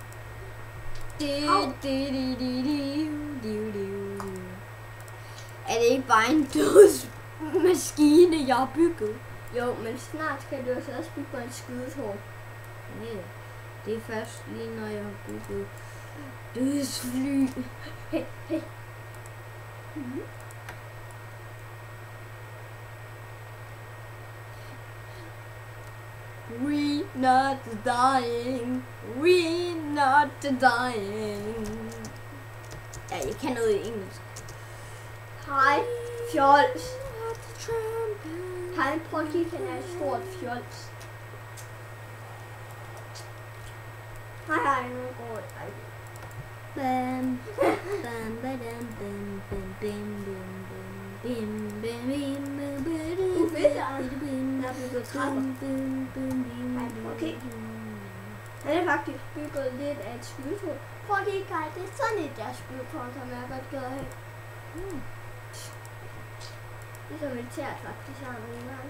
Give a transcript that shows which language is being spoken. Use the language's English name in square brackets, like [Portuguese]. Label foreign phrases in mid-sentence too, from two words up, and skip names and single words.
[Danish] Er det ikke bare en dødsmaskine, jeg har bygget? Jo, men snart skal du også bygge på en skydetårn. Ja, det er først lige når jeg har bygget dødsfly. Hey. [English] We not dying, we not dying. [Danish] Ja, jeg kan noget i engelsk. Hej, fjols. Han prøver at kigge, han er et stort fjols. Hej, nu går det. Bam, bam, badam, bam, bam, bam, bam, bam, bam, bam, Han er bygget trapper. Okay. Han er faktisk bygget lidt af et skydetårn. Prøv at kigge, Kaj, det er sådan et der skydetårn, som jeg godt gad at have. Det er som militært faktisk har nogle gange.